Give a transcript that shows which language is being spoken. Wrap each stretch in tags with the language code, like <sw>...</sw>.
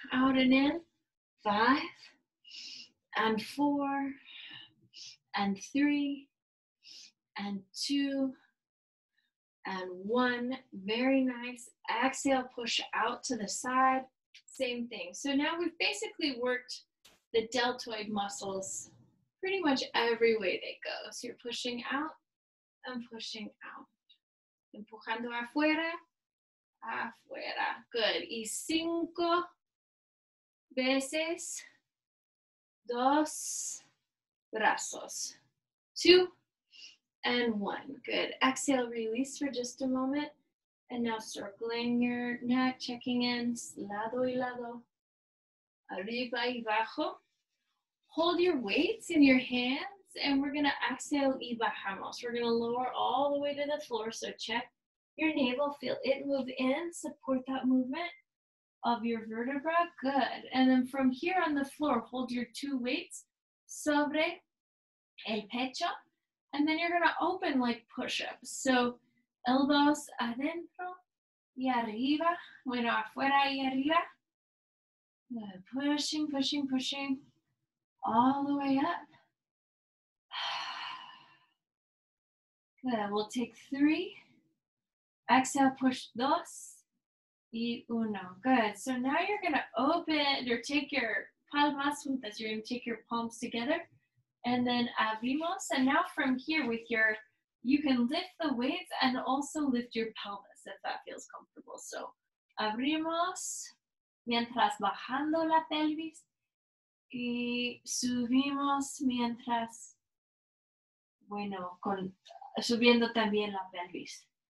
<en>Out and in. 5 and 4 and 3 and 2 and 1. Very nice. Exhale, push out to the side. Same thing. So now we've basically worked the deltoid muscles pretty much every way they go. So you're pushing out and pushing out.</en> <es>Empujando afuera, afuera.</es> <en>Good.</en> <es>Y 5 veces dos brazos.</es> <en>2 and 1. Good. Exhale, release for just a moment. And now circling your neck, checking in,</en> <es>lado y lado, arriba y abajo.</es> <en>Hold your weights in your hands, and we're going to exhale</en> <es>y bajamos.</es> <en>We're going to lower all the way to the floor, so check your navel, feel it move in, support that movement of your vertebra. Good. And then from here on the floor, hold your 2 weights</en> <es>sobre el pecho,</es> <en>and then you're going to open like push-ups. So elbows</en> <es>adentro y arriba, bueno, afuera y arriba.</es> <en>Good. Pushing, pushing, pushing all the way up. Good. We'll take 3. Exhale, push</en> <es>dos y uno.</es> <en>Good. So now you're going to open or take your</en> <es>palmas juntas.</es> <en>You're going to take your palms together and then</en> <es>abrimos.</es> <en>And now from here with your, you can lift the weights and also lift your pelvis if that feels comfortable.</en> <es>So abrimos mientras bajando la pelvis y subimos mientras, bueno, subiendo también la pelvis.</es>